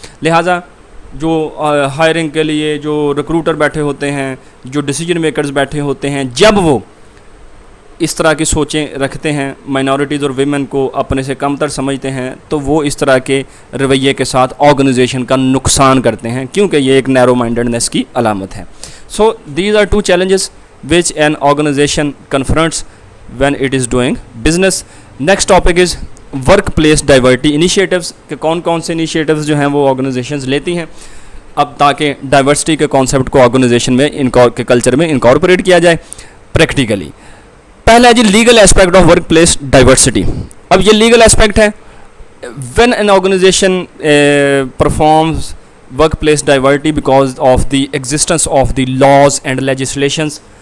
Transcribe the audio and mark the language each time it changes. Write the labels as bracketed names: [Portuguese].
[Urdu] لہٰذا جو ہائرنگ کے لیے جو ریکروٹر بیٹھے ہوتے ہیں, جو ڈیسیجن میکرز بیٹھے ہوتے ہیں, جب وہ اس طرح کی سوچیں رکھتے ہیں, مائنورٹیز اور ویمن کو اپنے سے کم تر سمجھتے ہیں, تو وہ اس طرح کے رویے کے ساتھ آرگنائزیشن کا نقصان کرتے ہیں, کیونکہ یہ ایک نیرو مائنڈڈنیس کی علامت ہے. [English] So these are 2 challenges which an organization confronts when it is doing business. Next topic is [Urdu] work place diversity initiatives, کہ کون کون سے انیشیٹیوز جو ہیں وہ آرگنائزیشنز لیتی ہیں اب تاکہ ڈائیورسٹی کے کانسیپٹ کو آرگنائزیشن میں کے کلچر میں انکارپوریٹ کیا جائے پریکٹیکلی. پہلا ہے جی [English] Legal aspect of workplace diversity. اب یہ legal aspect ہے when an organization performs workplace diversity because of the existence of the laws and legislations.